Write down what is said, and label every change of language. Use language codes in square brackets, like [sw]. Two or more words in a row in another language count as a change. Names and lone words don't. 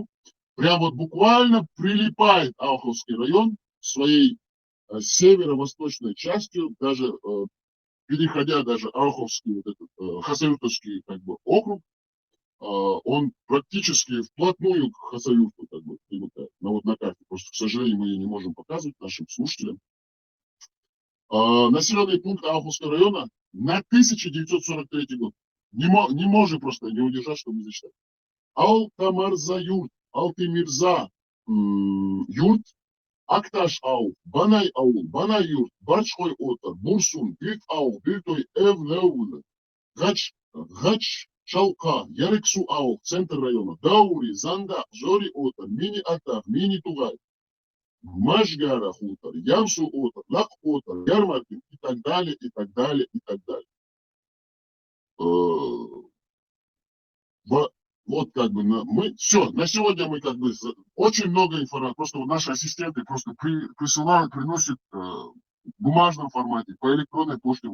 [ru] Прям вот буквально прилипает Ауховский район своей северо-восточной частью, даже переходя даже Ауховский, вот этот, Хасавюртовский как бы округ, он практически вплотную к Хасавюрту как бы примыкает. Но вот на карте, просто, к сожалению, мы ее не можем показывать нашим слушателям. Населенный пункт Ауховского района на 1943 год. Не можем просто не удержать, чтобы зачитать. Алтамарза-Юрт, Алтымирза Юрт, Акташ-Аух, Банай-Аул, Банай-Юрт, Барчхой-Отар, Бурсун, Бирт-Аух, Биртой Эвлеуле, Гач-Шалка, Ярексу-Аух, центр района, Даури, Занда, Жори-Отар, Мини-Атах, Мини-Тугай, Машгара хутор, Ямсу отор, Лак отор, Ярмаркин и так далее, и так далее, и так далее. Вот как бы мы все, на сегодня мы как бы очень много информации, просто наши ассистенты просто присылают, приносят в бумажном формате, по электронной почте.